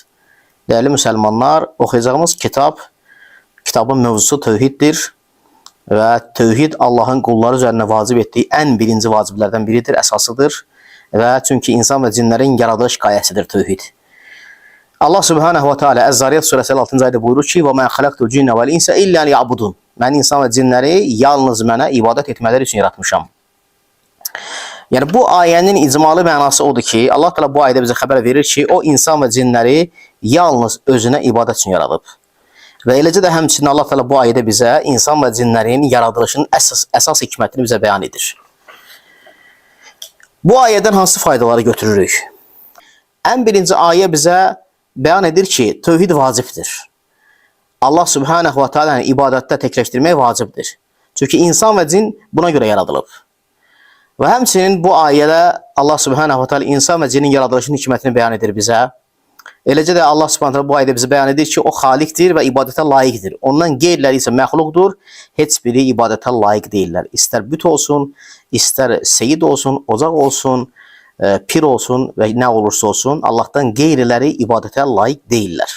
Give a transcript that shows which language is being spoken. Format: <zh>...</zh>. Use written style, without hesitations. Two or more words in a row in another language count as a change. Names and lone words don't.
<tr>Değerli Müslümanlar, okuyacağımız kitabın mevzusu tevhiddir. Ve tevhid Allah'ın kulları üzerine vacib ettiği en birinci vaciblerden biridir, esasıdır. Ve çünkü insan ve cinlerin yaradılış gayesidir tevhid.</tr> <ar>الله سبحانه وتعالى</ar> <tr>Ez-Zariyat suresi 6. ayda buyurur ki:</tr> <ar>"وما خلقت الجن والإنس إلا ليعبدون."</ar> <az>Mən insan və cinləri yalnız mənə ibadət etmələri üçün yaratmışam. Yəni bu ayənin icmalı mənası odur ki,</az> <ar>الله تعالى</ar> <az>bu ayədə bizə xəbər verir ki, o insan və cinləri yalnız özünə ibadət üçün yaradıb. Və eləcə də həmçinin</az> <ar>الله تعالى</ar> <az>bu ayədə bizə insan və cinlərin yaradılışının əsas hikmətini bizə bəyan edir. Bu ayədən hansı faydaları götürürük? Ən birinci ayə bizə bəyan edir ki, tövhid vacibdir.</az> <ar>الله سبحانه وتعالى'nın</ar> <tr>ibadette tekleştirmək vacibdir. Çünkü insan ve cin buna göre yaradılıb.</tr> <az>Ve həmçinin bu ayədə</az> <ar>الله سبحانه وتعالى</ar> <az>insan ve cinin yaradılışının hikmətini bəyan edir bizə. Eləcə də</az> <ar>الله سبحانه وتعالى</ar> <az>bu ayədə bizə bəyan edir ki, o xalikdir və ibadətə layiqdir. Ondan qeyriləri isə məxluqdur. Heç biri ibadətə layiq deyirlər. İstər büt olsun, istər seyid olsun, ocaq olsun, pir olsun və nə olursa olsun,</az> <ar>الله'tan</ar> <az>qeyriləri ibadətə layiq deyirlər.</az>